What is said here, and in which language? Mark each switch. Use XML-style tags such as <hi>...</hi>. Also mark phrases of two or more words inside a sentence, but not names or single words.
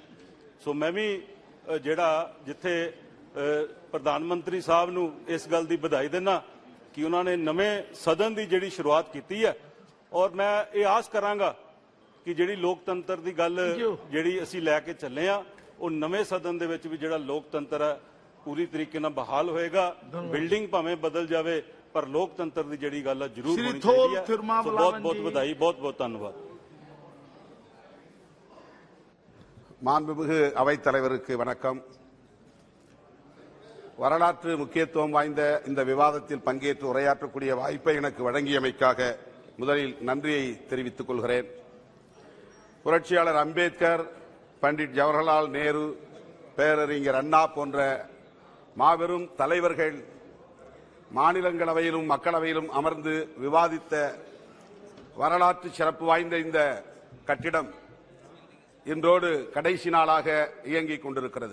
<pa>ਸੋ ਮੈਂ ਵੀ ਜਿਹੜਾ ਜਿੱਥੇ ਪ੍ਰਧਾਨ ਮੰਤਰੀ ਸਾਹਿਬ ਨੂੰ ਇਸ ਗੱਲ ਦੀ ਵਧਾਈ ਦਿੰਦਾ ਕਿ ਉਹਨਾਂ ਨੇ ਨਵੇਂ ਸਦਨ ਦੀ ਜਿਹੜੀ ਸ਼ੁਰੂਆਤ ਕੀਤੀ ਹੈ ਔਰ ਮੈਂ ਇਹ ਆਸ ਕਰਾਂਗਾ ਕਿ ਜਿਹੜੀ ਲੋਕਤੰਤਰ ਦੀ ਗੱਲ ਜਿਹੜੀ ਅਸੀਂ ਲੈ ਕੇ ਚੱਲੇ ਆ ਉਹ ਨਵੇਂ ਸਦਨ ਦੇ ਵਿੱਚ ਵੀ ਜਿਹੜਾ ਲੋਕਤੰਤਰ ਹੈ ਪੂਰੀ ਤਰੀਕੇ ਨਾਲ ਬਹਾਲ ਹੋਏਗਾ। ਬਿਲਡਿੰਗ ਭਾਵੇਂ ਬਦਲ ਜਾਵੇ ਪਰ ਲੋਕਤੰਤਰ ਦੀ ਜਿਹੜੀ ਗੱਲ ਹੈ ਜ਼ਰੂਰ ਹੋਣੀ ਚਾਹੀਦੀ ਹੈ। ਸੋ ਬਹੁਤ ਬਹੁਤ ਵਧਾਈ, ਬਹੁਤ ਬਹੁਤ ਧੰਨਵਾਦ।</pa> <ta>மாண்புமிகு அவைத்தலைவருக்கு வணக்கம். வரலாற்று முக்கியத்துவம் வாய்ந்த இந்த விவாதத்தில் பங்கேற்று உரையாற்றக்கூடிய வாய்ப்பை எனக்கு வழங்கியமைக்காக முதலில் நன்றியை தெரிவித்துக் கொள்கிறேன். புரட்சியாளர் அம்பேத்கர், பண்டிட் ஜவஹர்லால் நேரு, பேரறிஞர் அண்ணா போன்ற மாபெரும் தலைவர்கள் மாநிலங்களவையிலும் மக்களவையிலும் அமர்ந்து விவாதித்த வரலாற்று சிறப்பு வாய்ந்த இந்த கட்டிடம் இன்றோடு கடைசி நாளாக இயங்கிக் கொண்டிருக்கிறது.</ta>